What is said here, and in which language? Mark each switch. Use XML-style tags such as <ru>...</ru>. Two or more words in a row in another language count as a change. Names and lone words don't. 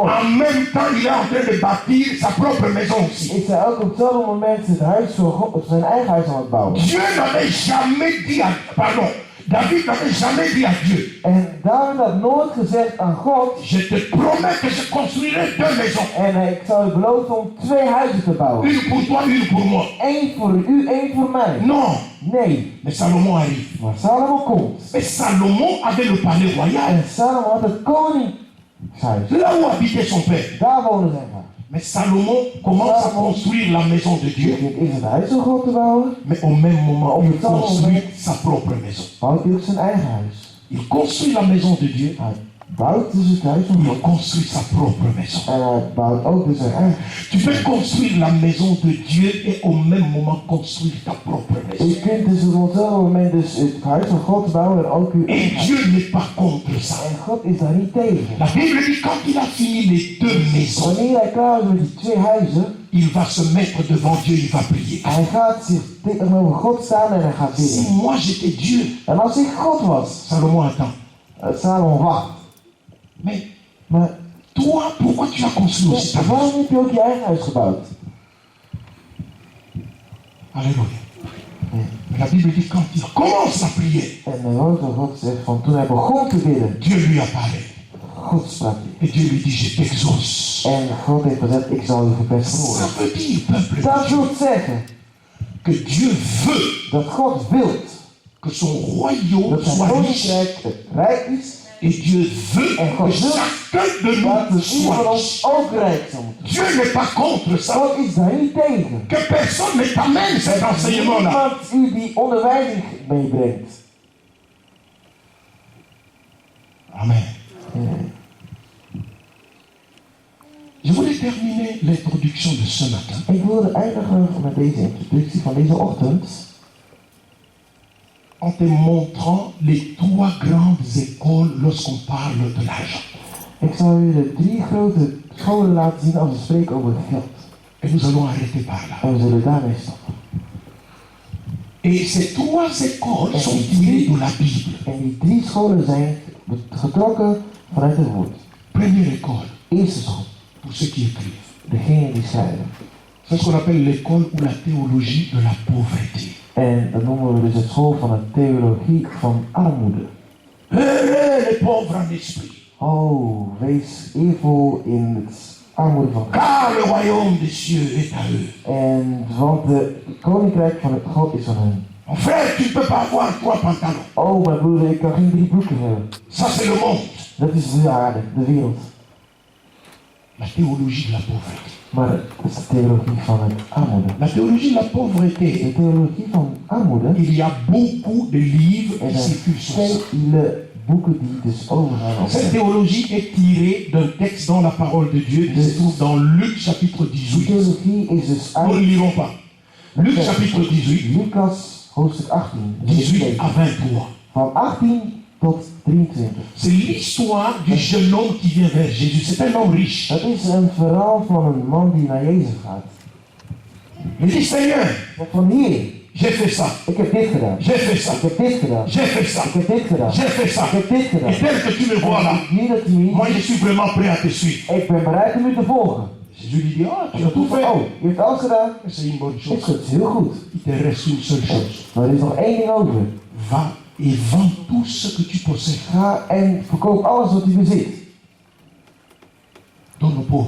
<fr>en même temps, il est en train de bâtir sa propre maison aussi.</fr> <nl>is hij ook op hetzelfde moment het huis van God, zijn eigen huis aan het bouwen.</nl> <fr>Dieu n'avait jamais dit à, pardon, David n'avait jamais dit à Dieu,</fr> <nl>En David had nooit gezegd aan God,</nl> <fr>je te promets que je construirai 2 maisons.</fr> <nl>en ik zal u beloven om 2 huizen te bouwen.</nl> <fr>Une pour toi, une pour moi.</fr> <nl>Eén voor u, één voor mij.</nl> <fr>Non,</fr> <nl>Nee,</nl> <fr>mais Salomon arrive.</fr> <nl>maar Salomo komt.</nl> <fr>Mais Salomon avait le palais royal,</fr> <nl>En Salomo had het koningshuis.</nl> <fr>là où habitait son père.</fr> <nl>Daar woonde zijn vader.</nl> <fr>Mais Salomon commence à construire la maison de Dieu,</fr> <nl>Begint eerst het huis van God te bouwen,</nl> <fr>mais au même moment, il construit sa propre maison.</fr> <nl>bouwt hij ook zijn eigen huis.</nl> <fr>Il construit la maison de Dieu,</fr> <nl>Hij bouwt dus het huis van</nl> <fr>il</fr> <nl>God.</nl> <fr>construit sa propre maison.</fr> <nl>En hij bouwt ook dus zijn eigen.</nl> <fr>Tu peux construire la maison de Dieu et au même moment construire ta propre maison.</fr> <nl>Je kunt dus op hetzelfde moment dus het huis van God bouwen en ook uw</nl> <fr>Et</fr> <nl>eigen huis.</nl> <fr>Dieu n'est pas contre ça.</fr> <nl>En God is daar niet tegen.</nl> <fr>La Bible dit quand il a fini les 2 maisons,</fr> <nl>Wanneer hij klaar is met die 2 huizen,</nl> <fr>il va se mettre devant Dieu, il va prier.</fr> <nl>hij gaat zich tegenover God staan en hij gaat</nl> <fr>Si</fr> <nl>bidden.</nl> <fr>moi j'étais Dieu,</fr> <nl>En als ik God was,</nl> <fr>Salomon attend.</fr> <nl>Salomo wacht.</nl> <fr>Mais</fr> <nl>Maar</nl> <fr>toi, pourquoi tu as construit aussi ta maison?</fr> <nl>waarom heb je ook je eigen huis gebouwd?</nl> <fr>Alléluia. Mais la Bible dit quand il commence la prière,</fr> <nl>En de woord van God zegt van toen hij begon te bidden,</nl> <fr>Dieu lui a parlé.</fr> <nl>God sprak hij.</nl> <fr>Et Dieu lui dit, je t'exauce.</fr> <nl>En God heeft gezegd, ik zal je gebed</nl> <fr>Ça</fr> <nl>verhoren.</nl> <fr>veut dire, peuple,</fr> <nl>Dat wil zeggen</nl> <fr>que Dieu veut</fr> <nl>dat God wil</nl> <fr>que son royaume</fr> <nl>dat zijn</nl> <fr>soit riche.</fr> <nl>koninkrijk het rijk is,</nl> <fr>Et Dieu veut</fr> <nl>En God</nl> <fr>que</fr> <nl>wil</nl> <fr>chacun de</fr> <nl>dat</nl> <fr>nous</fr> <nl>de ieder van</nl> <fr>soit</fr> <nl>ons</nl> <fr>riche.</fr> <nl>ook rijk zou moeten</nl> <fr>Dieu n'est pas contre ça.</fr> <nl>zijn. God is daar niet tegen.</nl> <fr>Que personne ne t'amène cet enseignement-là.</fr> <nl>Niemand u die onderwijzing meebrengt.</nl> <fr>Amen. Je voulais terminer l'introduction de ce matin</fr> <nl>Ik wilde eindigen met deze introductie van deze ochtend</nl> <fr>en te montrant les 3 grandes écoles lorsqu'on parle de l'argent.</fr> <nl>Ik zal u de 3 grote scholen laten zien als we spreken over geld.</nl> <fr>Et nous allons arrêter par là.</fr> <nl>En we zullen daarmee stoppen.</nl> <fr>Et ces 3 écoles sont tirées de la Bible.</fr> <nl>En die 3 scholen zijn getrokken vanuit het woord.</nl> <fr>Première école,</fr> <nl>Eerste school,</nl> <fr>pour ceux qui écrivent.</fr> <nl>degene die schrijven.</nl> <fr>C'est ce qu'on appelle l'école ou la théologie de la pauvreté.</fr> <nl>En dat noemen we dus de school van de theologie van armoede.</nl> <fr>Heureux les pauvres en esprit,</fr> <nl>Oh, wees eervol in het armoede van God.</nl> <fr>car le royaume des cieux est à eux.</fr> <nl>En want de koninkrijk van God is van hen.</nl> <fr>Mon frère, tu ne peux pas avoir 3 pantalons.</fr> <nl>Oh, mijn broeder, ik kan geen 3 broeken hebben.</nl> <fr>Ça, c'est le monde.</fr> <nl>Dat is de aarde, de wereld.</nl> <fr>La théologie de la pauvreté.</fr> <nl>Maar het is de theologie van het armoede.</nl> <fr>La théologie de la pauvreté,</fr> <nl>De theologie van armoede,</nl> <fr>il y a beaucoup de livres</fr> <nl>er</nl> <fr>qui</fr> <nl>zijn</nl> <fr>circulent sur ça.</fr> <nl>vele boeken die dus overgaan op</nl> <fr>Cette</fr> <nl>het.</nl> <fr>théologie est tirée d'un texte dans la parole de Dieu qui se trouve dans Luc chapitre</fr> <nl>Die</nl> <fr>18.</fr> <nl>theologie is dus</nl> <fr>Nous ne</fr> <nl>uit</nl> <fr>lirons pas. Luc chapitre 18,</fr> <nl>Lucas hoofdstuk 18.</nl> <fr>18 à 23.</fr> <nl>Van 18 tot 23.</nl> <fr>C'est l'histoire du jeune homme qui vient vers Jésus. C'est un homme riche.</fr> <nl>Het is een verhaal van een man die naar Jezus gaat.</nl> <fr>Il dit, Seigneur,</fr> <nl>Van Heer,</nl> <fr>j'ai fait ça,</fr> <nl>ik heb dit gedaan.</nl> <fr>j'ai fait ça,</fr> <nl>Ik heb dit gedaan.</nl> <fr>j'ai fait ça,</fr> <nl>Ik heb dit gedaan.</nl> <fr>j'ai fait ça.</fr> <nl>Ik heb dit gedaan.</nl> <fr>Et tel que tu me vois là,</fr> <nl>Hier dat u me</nl> <fr>moi je suis vraiment prêt à te suivre.</fr> <nl>Ik ben bereid om u te volgen.</nl> <fr>Jésus lui dit, ah, tu</fr> <nl>En</nl> <fr>as</fr> <nl>dan</nl> <fr>tout</fr> <nl>doet</nl> <fr>fait.</fr> <nl>oh, je hebt alles gedaan.</nl> <fr>C'est une bonne</fr> <nl>Is</nl> <fr>chose.</fr> <nl>goed, is heel goed.</nl> <fr>Il te reste une seule chose.</fr> <nl>Maar er is nog één ding over.</nl> <fr>Va et vends tout ce que tu possèdes.</fr> <nl>Ga en verkoop alles wat u bezit.</nl> <fr>Donne aux pauvres</fr>